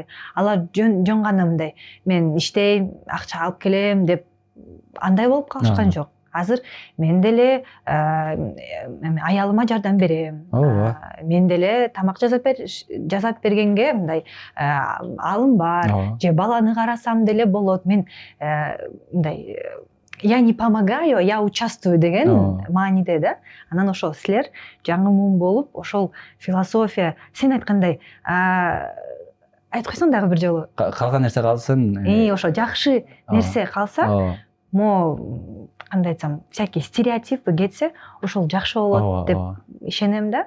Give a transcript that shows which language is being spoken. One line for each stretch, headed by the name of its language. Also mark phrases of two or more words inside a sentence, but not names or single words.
Kyrgyz: Алар жөн гана мындай, мен иштейм, акча алып келем деп андай болуп калышкан жок. Азыр мен деле аялыма жардам берем. Мен деле тамак жасап бергенге мындай алым бар, же баланы карасам деле болот. Мен мындай
Russian: я не помогаю, я участвую деген
Kyrgyz: Ооба. мааниде да. Анан ошол силер жаңы муун болуп ошол философия сен айткандай айтып койсоң дагы бир жолу. Калган нерсе калсын. Ошо жакшы нерсе калса, мо кандай айтсам,
Russian: всякий стереотипи
Kyrgyz: кетсе, ошол жакшы болот деп ишенем да.